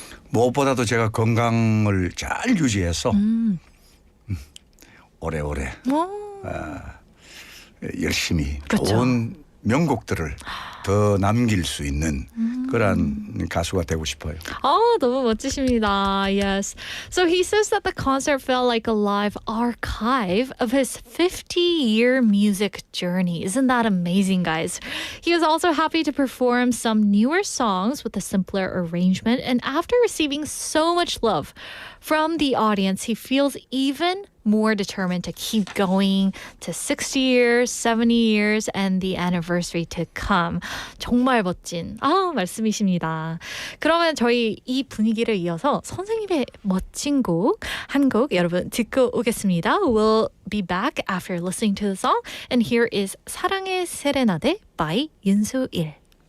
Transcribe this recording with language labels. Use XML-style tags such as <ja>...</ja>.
<ko>무엇보다도 제가 건강을 잘 유지해서 오래오래 열심히 그쵸. 좋은 명곡들을 더 남길 수 있는 그런 가수가 되고 싶어요. 너무 멋지십니다.</ko> <en>Yes. So he says that the concert felt like a live archive of his 50-year music journey. Isn't that amazing, guys? He was also happy to perform some newer songs with a simpler arrangement. And after receiving so much love from the audience, he feels even more determined to keep going to 60 years, 70 years, and the anniversary to come.</en> <ko>정말 멋진 말씀이십니다. 그러면 저희 이 분위기를 이어서 선생님의 멋진 곡 한 곡 여러분 듣고 오겠습니다.</ko> <en>We'll be back after listening to the song. And here is 사랑의 세레나데 by 윤수일.</en>